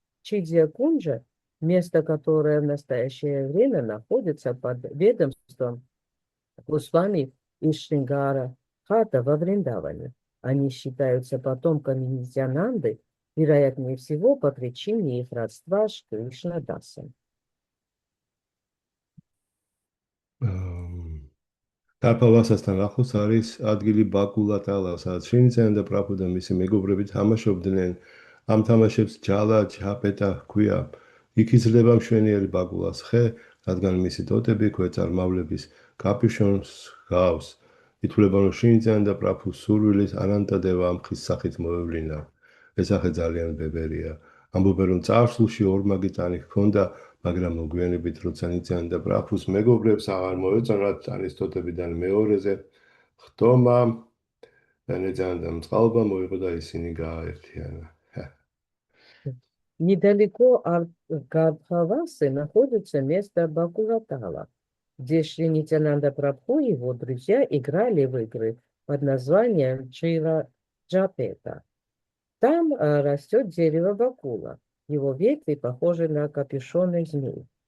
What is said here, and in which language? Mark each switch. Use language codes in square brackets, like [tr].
[ru] Чидья Кунджа, место, которое в настоящее время находится под ведомством Госвами и Шрингара Хата во Вриндаване. Они считаются потомками Нитянанды, вероятнее всего по причине их родства с Кришна Дасом. [ka] გარფავასასთან ახლოს არის ადგილი ბაკულატალა, სადაც შრინიცანანდა პრაფუ და მისი მეგობრები თამაშობდნენ. ამ თამაშებს ჯალა ჯაპეტა ჰქვია. იქ იზრდება მშვენიერი ბაკულას ხე, რადგან მისი ტოტები ქვეწარმავლების კაპუშონს ჰგავს. ითვლება, რომ შრინიცანანდა პრაფუს სურვილით ანანტადევა ამ ხის სახით მოევლინა. ეს სახე ძალიან ბებერია. ამბობენ, რომ წარსულში ორმაგი ტანი ჰქონდა, მაგრამ მოგვიანებით როცა ნიციანდა პრაფუს მეგობრებს აღარ მოეწონათ ტანის ტოტებიდან მეორეზე ხტომა და ნიციანდა მწყალობა მოიღო და ისინი გააერთიანა. [ru] Недалеко от Гарбхавасы находится место Бакулатала, где Шри Нитянанда Прабху и его друзья играли в игры под названием Чира Джапета. Там растет дерево бакула. Его ветви похожи на капюшоны змей.